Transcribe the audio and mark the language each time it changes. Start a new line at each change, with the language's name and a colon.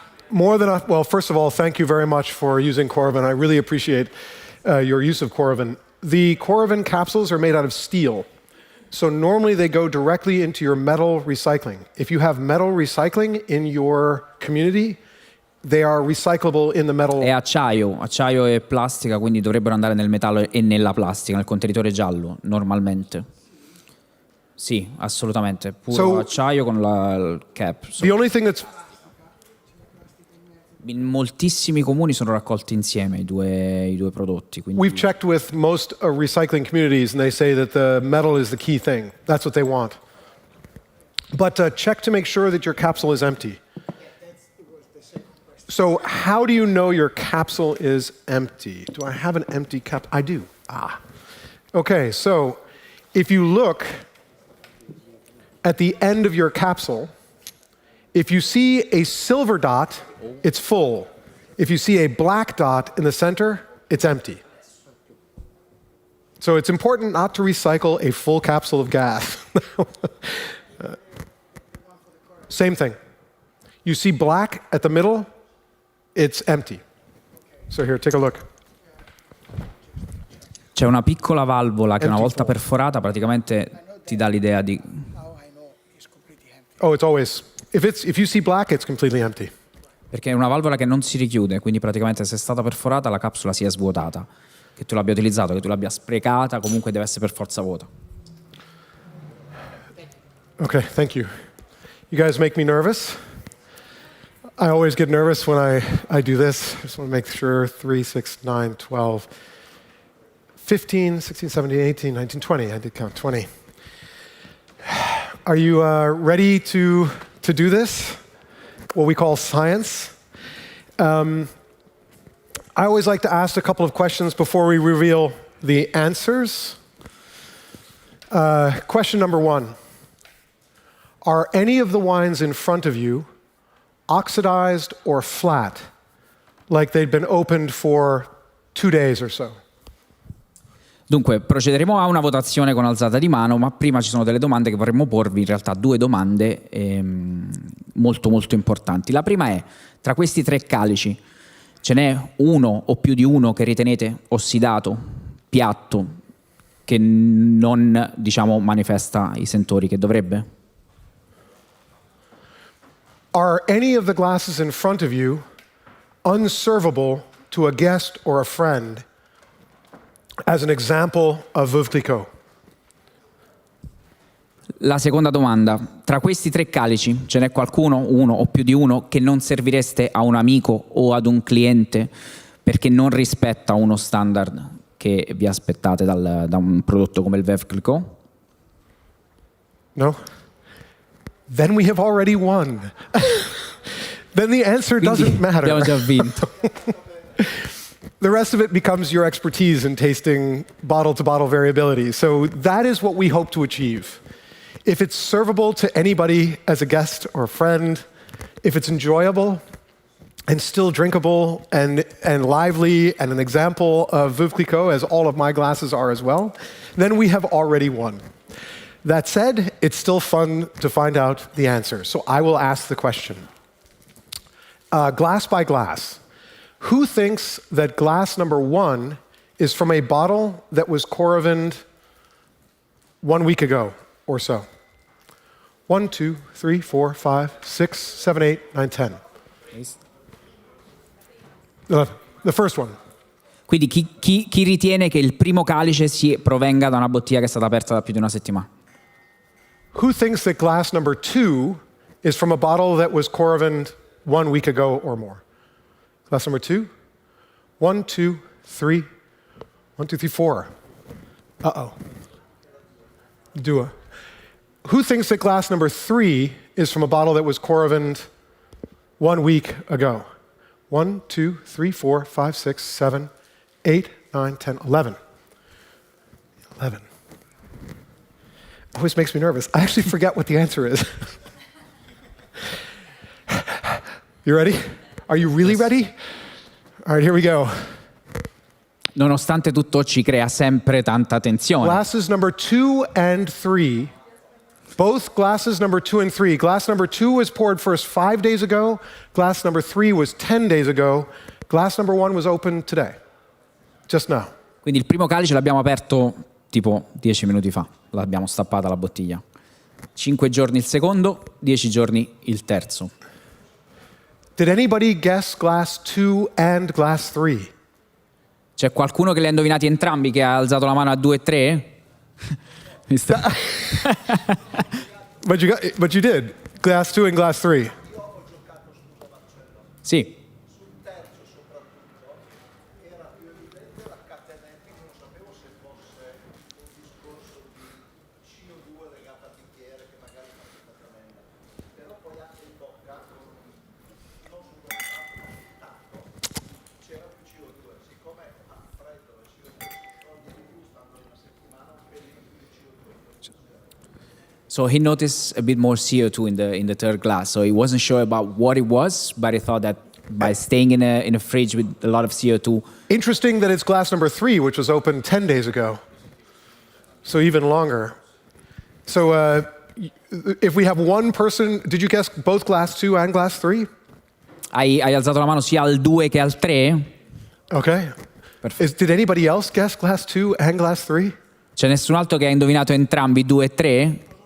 English: More than well, first of all, thank you very much for using Coravin. I really appreciate your use of Coravin. The Coravin capsules are made out of steel. So normally they go directly into your metal recycling. If you have metal recycling in your community, they are recyclable in the metal.
Italian: È acciaio e plastica, quindi dovrebbero andare nel metallo e nella plastica, nel contenitore giallo, normalmente. Sì, assolutamente. Puro acciaio con il cap.
English: The only thing that's
Italian: in moltissimi comuni sono raccolti insieme i due prodotti. Quindi
English: we've checked with most recycling communities, and they say that the metal is the key thing. That's what they want. But check to make sure that your capsule is empty. So how do you know your capsule is empty? Do I have an empty cap? I do. Okay, so if you look at the end of your capsule, if you see a silver dot, it's full. If you see a black dot in the center, it's empty. So it's important not to recycle a full capsule of gas. Same thing. You see black at the middle, it's empty. So here, take a look.
Italian: C'è una piccola valvola che una volta perforata praticamente ti dà l'idea di...
English: Oh, it's always, if you see black, it's completely empty.
Italian: Perché è una valvola che non si richiude, quindi praticamente se è stata perforata la capsula si è svuotata. Che tu l'abbia utilizzato, che tu l'abbia sprecata, comunque deve essere per forza vuota.
English: Okay, thank you. You guys make me nervous. I always get nervous when I do this. I just want to make sure 3, 6, 9, 12, 15, 16, 17, 18, 19, 20. I did count 20. Are you ready to do this? What we call science. I always like to ask a couple of questions before we reveal the answers. Question number 1. Are any of the wines in front of you oxidized or flat, like they'd been opened for 2 days or so?
Italian: Dunque, procederemo a una votazione con alzata di mano, ma prima ci sono delle domande che vorremmo porvi, in realtà 2 domande molto molto importanti. La prima è, tra questi 3 calici, ce n'è uno o più di uno che ritenete ossidato, piatto, che non, diciamo, manifesta i sentori che dovrebbe?
English: Are any of the glasses in front of you unservable to a guest or a friend as an example of Veuve Clicquot?
Italian: La seconda domanda, tra questi 3 calici ce n'è qualcuno, uno o più di uno, che non servireste a un amico o ad un cliente perché non rispetta uno standard che vi aspettate da un prodotto come il Veuve Clicquot?
English: No? Then we have already won. Then the answer doesn't matter.
Italian: Abbiamo già vinto.
English: The rest of it becomes your expertise in tasting bottle-to-bottle variability. So that is what we hope to achieve. If it's servable to anybody as a guest or a friend, if it's enjoyable and still drinkable and lively and an example of Veuve Clicquot, as all of my glasses are as well, then we have already won. That said, it's still fun to find out the answer. So I will ask the question. Glass by glass. Who thinks that glass number 1 is from a bottle that was Coravined 1 week ago or so? 1, 2, 3, 4, 5, 6, 7, 8, 9, 10. 11. The first one.
Italian: Quindi chi ritiene che il primo calice provenga da una bottiglia che è stata aperta da più di una settimana?
English: Who thinks that glass number 2 is from a bottle that was Coravined 1 week ago or more? Glass number 2. 1, 2, 3. 1, 2, 3, 4. Uh-oh. Dua. Who thinks that glass number 3 is from a bottle that was Coravined 1 week ago? 1, 2, 3, 4, 5, 6, 7, 8, 9, 10, 11. 11. Always makes me nervous. I actually forget what the answer is. You ready? Are you really ready? All right, here we go.
Italian: Nonostante tutto ci crea sempre tanta tensione.
English: Glasses number 2 and 3. Both glasses number 2 and 3. Glass number 2 was poured first 5 days ago. Glass number 3 was 10 days ago. Glass number 1 was opened today. Just now.
Italian: Quindi il primo calice l'abbiamo aperto tipo 10 minuti fa. L'abbiamo stappata la bottiglia. 5 giorni il secondo, 10 giorni il terzo.
English: Did anybody guess glass 2 and glass 3?
Italian: C'è qualcuno che li ha indovinati entrambi, che ha alzato la mano a 2 e 3?
English: But you did. Glass 2 and glass 3.
Italian: Sì.
English: So he noticed a bit more CO2 in the third glass. So he wasn't sure about what it was, but he thought that by staying in a fridge with a lot of CO2. Interesting that it's glass number 3, which was opened 10 days ago. So even longer. So if we have one person, did you guess both glass 2 and glass 3?
Italian: Hai alzato la mano sia al 2 che al 3?
English: Okay. Did anybody else guess glass 2 and glass 3?
Italian: C'è nessun altro che ha indovinato entrambi 2 e 3?